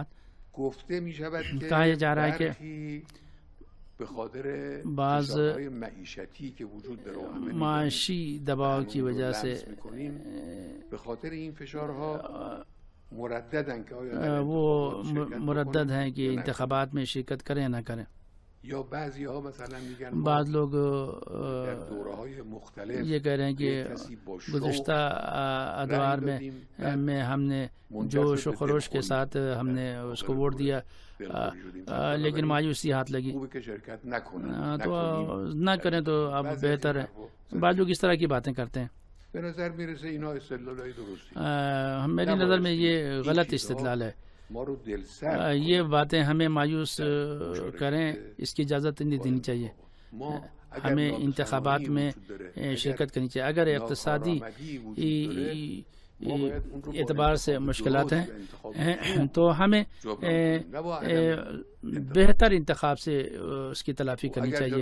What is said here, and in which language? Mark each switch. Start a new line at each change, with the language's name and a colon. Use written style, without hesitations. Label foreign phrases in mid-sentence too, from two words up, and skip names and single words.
Urdu: کہا جا رہا ہے کہ بعض معاشی دباؤ کی وجہ سے وہ مردد ہیں کہ انتخابات میں شرکت کریں یا نہ کریں.
Persian: یا بعضی‌ها مثلا میگن
Urdu: بعض لوگ
Persian: در دوره‌های مختلف
Urdu: یہ کہہ رہے ہیں کہ گزشتہ ادوار میں ہم نے جوش و خروش کے ساتھ ہم نے اس کو ووٹ دیا، لیکن مایوسی ہاتھ لگی تو نہ کریں تو اب بہتر ہے. بعض لوگ اس طرح کی باتیں کرتے ہیں.
Persian: به نظر میرسه اینا استدلالای درستی.
Urdu: میری نظر میں یہ غلط استدلال ہے.
Persian: ما رو دلسرد
Urdu: یہ باتیں ہمیں مایوس کریں اس کی اجازت نہیں دینی چاہیے. ہمیں انتخابات میں شرکت کرنی چاہیے. اگر اقتصادی اعتبار سے مشکلات ہیں تو ہمیں بہتر انتخاب سے اس کی تلافی کرنی چاہیے.